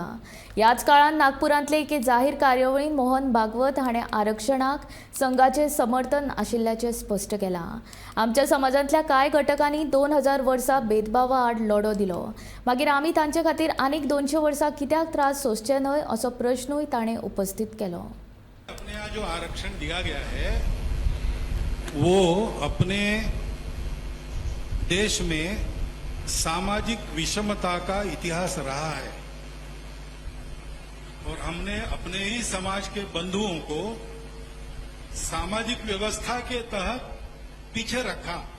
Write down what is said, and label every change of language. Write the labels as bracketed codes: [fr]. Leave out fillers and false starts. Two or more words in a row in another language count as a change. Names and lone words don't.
[kok] याच काळात नागपुरांतले एके जाहीर कार्यावळीन मोहन भागवत हाणें आरक्षणाक संघाचे समर्थन आशिल्ल्याचें स्पश्ट केलां। आमच्या समाजांतल्या कांय घटकांनी 2000 वर्सां भेदभावा आड लढो दिलो, मागीर आमी तांचे खातीर आनीक 200 वर्सां कित्याक त्रास सोंसचे न्हय असो प्रश्नूय ताणें उपस्थित केलो। [hi] अपने यहाँ जो आरक्षण दिया गया है वो अपने देश में सामाजिक विषमता का इतिहास रहा है और हमने अपने ही समाज के बंधुओं को सामाजिक व्यवस्था के तहत पीछे रखा।